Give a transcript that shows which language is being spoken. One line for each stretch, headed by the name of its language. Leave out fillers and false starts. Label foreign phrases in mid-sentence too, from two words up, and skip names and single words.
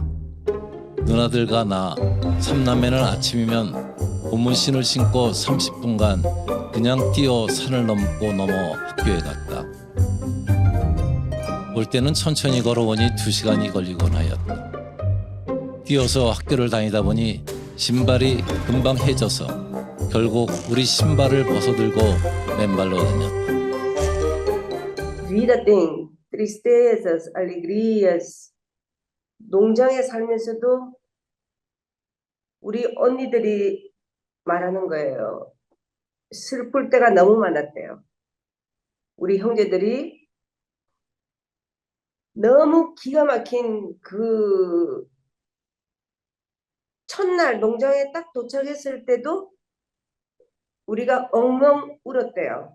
Korean: 누나들과 나, 3남매는 아침이면 고무신을 신고 30분간 그냥 뛰어 산을 넘고 넘어 학교에 갔다. 올 때는 천천히 걸어오니 2시간이 걸리곤 하였다. 뛰어서 학교를 다니다 보니 신발이 금방 해져서 결국 우리 신발을 벗어들고 맨발로 다녔다.
Portuguese: Vida tem tristezas, alegrias.
Korean: 농장에 살면서도 우리 언니들이 말하는 거예요. 슬플 때가 너무 많았대요. 우리 형제들이 너무 기가 막힌 그 첫날 농장에 딱 도착했을 때도 우리가 엉엉 울었대요.